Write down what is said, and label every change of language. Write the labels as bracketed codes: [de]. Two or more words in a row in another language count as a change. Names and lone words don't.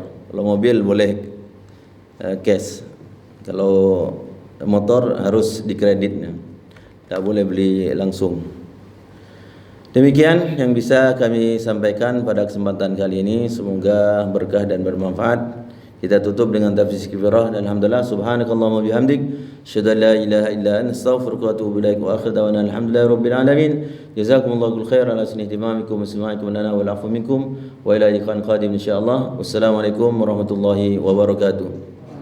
[id] Kalau mobil boleh cash. Kalau motor harus dikreditnya, tidak boleh beli langsung. Demikian yang bisa kami sampaikan pada kesempatan kali ini. Semoga berkah dan bermanfaat. Kita tutup dengan tafsir kifirah dan [ar] الحمد لله سبحانك اللهم بحمدك أشهد أن لا إله إلا أنت أستغفرك وأتوب إليك وآخر دعوانا الحمد لله رب العالمين. جزاكم الله خيرا على حسن اهتمامكم واستماعكم لنا والعفو منكم وإلى لقاء قادم إن شاء الله. والسلام عليكم ورحمة الله وبركاته.